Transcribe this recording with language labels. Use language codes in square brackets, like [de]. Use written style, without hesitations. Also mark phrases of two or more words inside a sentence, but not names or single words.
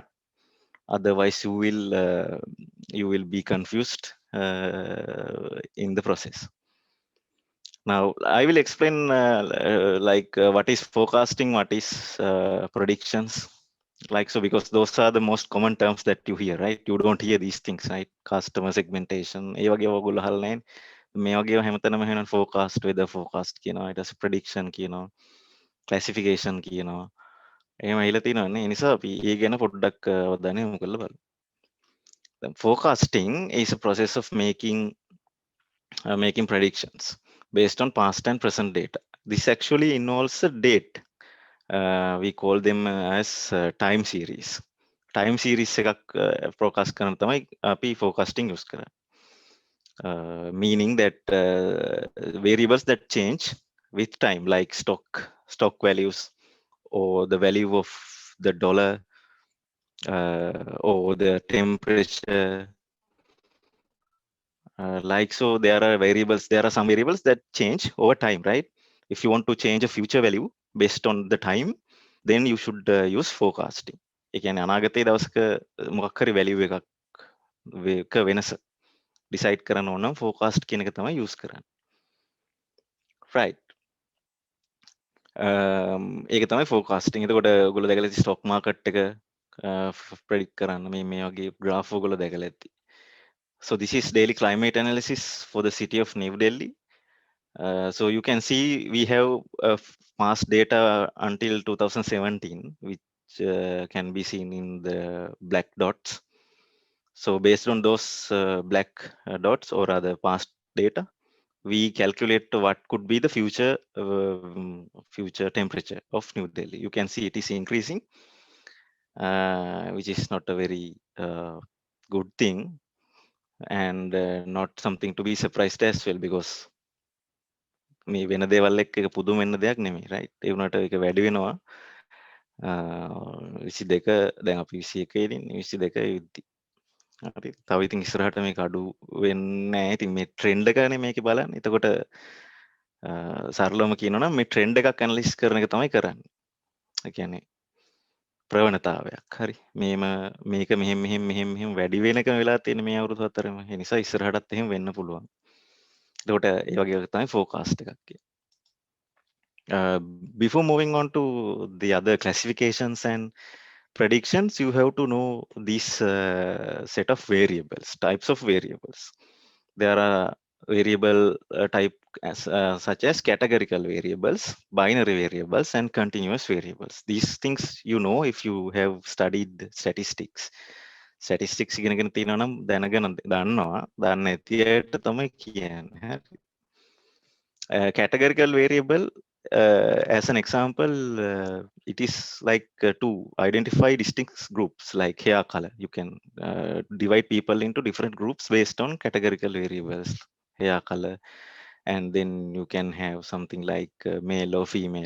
[en] Otherwise, you will be confused in the process. Now, I will explain what is forecasting, what is predictions, like so, because those are the most common terms that you hear, right? You don't hear these things, right? Customer segmentation. [si] ඒ වගේ ඔයගොල්ලෝ අහලා නැහැ. මේ වගේ හැමතැනම එහෙනම් forecast, [en] weather forecast [si] කියනවා. ඊට පස්සේ prediction කියනවා. classification කියනවා. එහෙම ඇහිලා තියෙනවනේ. ඒ නිසා අපි ඒ ගැන පොඩ්ඩක් අවධානය යොමු කරලා බලමු. [en] Forecasting is a process of making predictions based on past and present data. This actually involves a date. We call them as time series. Time series [si] එකක් forecast කරන තමයි අපි [en] forecasting use [si] කරන්නේ. [en] Meaning that variables that change with time, like stock values, or the value of the dollar, or the temperature. Like so, there are variables. There are some variables that change over time, right? If you want to change a future value based on the time, then you should use forecasting. [si] ඒ කියන්නේ අනාගතයේ දවසක මොකක් හරි value එකක වෙනස decide කරන්න ඕන නම් forecast කියන එක තමයි use කරන්නේ. Right. ඒක තමයි forecasting. එතකොට ඔයගොල්ලෝ දැකලා ඇති [en] stock market [si] එක predict කරන්න මේ වගේ graph ඔයගොල්ලෝ දැකලා ඇති. [en] So this is daily climate analysis for the city of New Delhi. So you can see we have past data until 2017, which can be seen in the black dots. So based on those black dots, or rather past data, we calculate what could be the future temperature of New Delhi. You can see it is increasing, which is not a very good thing. and not something to be surprised as well, because [si] මේ වෙන දේවල් එක්ක එක පුදුම වෙන්න දෙයක් නෙමෙයි, [en] right? [si] ඒ වුණාට ඒක වැඩි වෙනවා. 22 දැන් අපි 21 ඉන්නේ, 22 යුද්ධි. හරි. තව ඉතින් ඉස්සරහට මේක අඩු වෙන්නේ නැහැ. ඉතින් මේ ට්‍රෙන්ඩ් එකනේ මේකේ බලන්නේ. එතකොට සරලවම කියනවා නම් මේ ට්‍රෙන්ඩ් එකක් ඇනලිසිස් කරන එක තමයි කරන්නේ. ඒ කියන්නේ ප්‍රවණතාවයක්. හරි. මේක මෙහෙම වැඩි වෙනකම වෙලා තියෙන මේ අවුරුදු 4ෙම. ඒ නිසා ඉස්සරහටත් එහෙම වෙන්න පුළුවන්. එතකොට ඒ වගේ එකක් තමයි ෆෝකාස්ට් එකක් කියන්නේ. [en] Uh, Before moving on to the other classifications and predictions, you have to know this set of variables, types of variables. There are variable type such as categorical variables, binary variables, and continuous variables. These things you know if you have studied statistics. [si] Statistics ඉගෙනගෙන තියෙනවා නම් දැනගෙන දන්නවා. දන්න ඇතියට තමයි කියන්නේ. [en] Categorical variable, as an example, it is like to identify distinct groups like hair color. You can divide people into different groups based on categorical variables, hair color, and then you can have something like male or female.